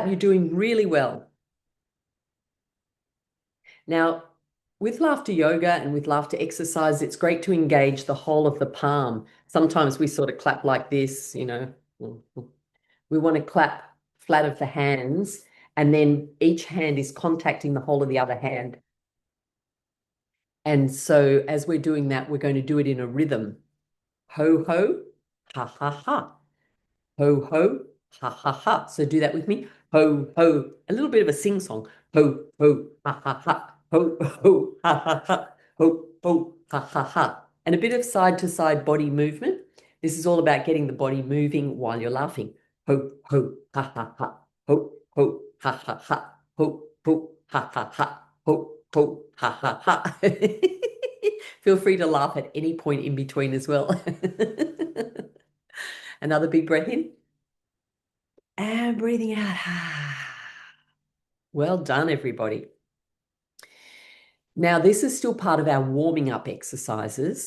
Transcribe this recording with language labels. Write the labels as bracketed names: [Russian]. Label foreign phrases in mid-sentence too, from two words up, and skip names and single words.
[English] You're doing really well. Now, with laughter yoga and with laughter exercise, it's great to engage the whole of the palm. Sometimes we sort of clap like this, We want to clap flat of the hands, and then each hand is contacting the whole of the other hand. And so as we're doing that, we're going to do it in a rhythm. Ho, ho, ha, ha, ha. Ho, ho, ha, ha, ha. So do that with me. Ho, ho. A little bit of a sing song. Ho, ho, ha, ha, ha. Ho, ho, ha, ha, ha. Ho, ho, ha, ha, ha. And a bit of side to side body movement. This is all about getting the body moving while you're laughing. Ho, ho, ha, ha, ha. Ho, ho, ha, ha, ha. Ho, ho, ha, ha, ha. Ho, ho, ha, ha, ha. Feel free to laugh at any point in between as well. Another big breath in. And breathing out. Well done, everybody. Now, this is still part of our warming up exercises.